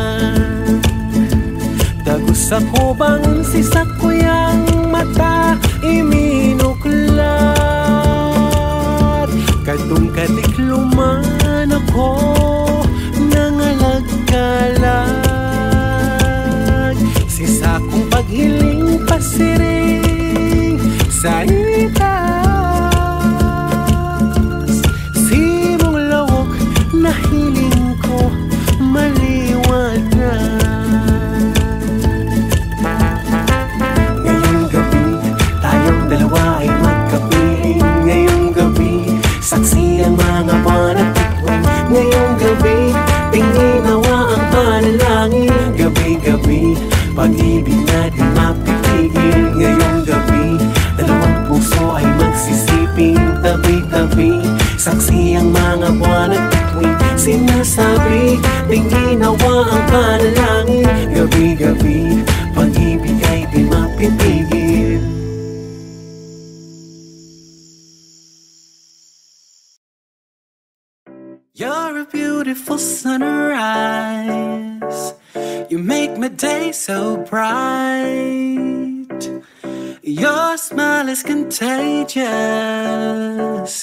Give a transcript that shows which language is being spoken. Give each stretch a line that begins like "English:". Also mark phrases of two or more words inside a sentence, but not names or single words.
Bikol: Dagos ako bangon si sakuyang mata iminuklat, kadung kadikluman ako nangalagkalag. Si sakong paghiling pasiring sa itas, simong lawog na hiling ko maliwanag.
Filipino: Ngayong gabi, tayong dalawa ay magkapiling. Ngayong gabi, saksi ang mga buwan at bituin. Ngayong gabi, tinginawa ang panalangin. Gabi-gabi, pag-ibig na di mapipigil. Ngayong gabi, dalawang puso ay magsisiping tabi-tabi. Saksi ang mga buwan at bituin. Sinasabi, tinginawa ang panalangin. Gabi-gabi, pag-ibig ay di mapipigil.
English: You're a beautiful sunrise. You make my day so bright. Your smile is contagious.